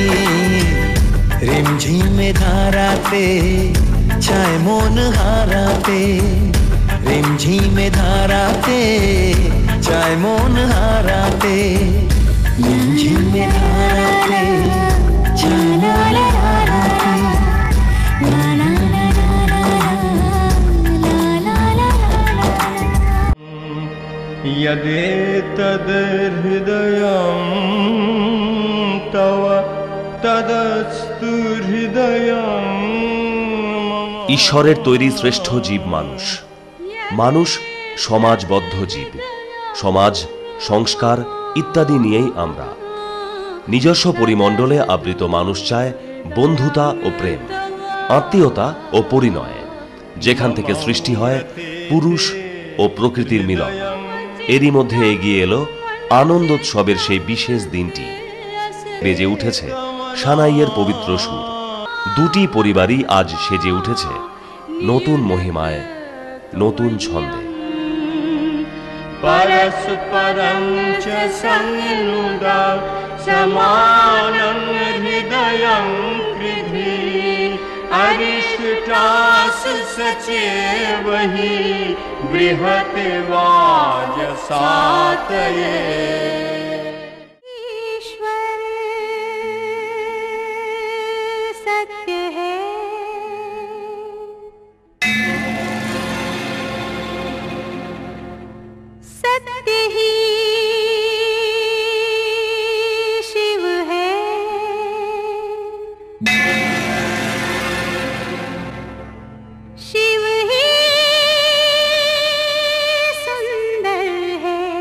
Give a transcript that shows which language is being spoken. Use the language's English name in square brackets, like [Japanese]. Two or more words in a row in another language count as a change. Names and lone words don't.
[Bangla] রিমঝিমে ধারাতে চায় মন হারাতে রিমঝিমে ধারাতে চায় মন হারাতে রিমঝিমে ধারাতে চায় মন হারাতে [Sanskrit] यदेतद्हृदयं तव तदस्तु हृदयं [Bangla] ঈশ্বরের তৈরি শ্রেষ্ঠ জীব মানুষ মানুষ সমাজবদ্ধ জীব সমাজ সংস্কার ইত্যাদি নিয়েই আমরা নিজস্ব পরিমণ্ডলে আবৃত মানুষ চায় বন্ধুতা ও প্রেম আত্মীয়তা ও পরিণয় যেখান থেকে সৃষ্টি হয় পুরুষ ও প্রকৃতির মিলন এরই মধ্যে এগিয়ে এলো আনন্দোৎসবের সেই বিশেষ দিনটি বেজে উঠেছে সানাইয়ের পবিত্র সুর দুটি পরিবারই আজ সেজে উঠেছে নতুন মহিমায় নতুন ছন্দে। [Sanskrit] परस्परं च संनुदा समानं हृदयं कृधि अरिष्टास् सचेवहि बृहत् वाजसातये। [Hindi] ईश्वर सत्य है, सत्य ही शिव है, शिव ही सुंदर है।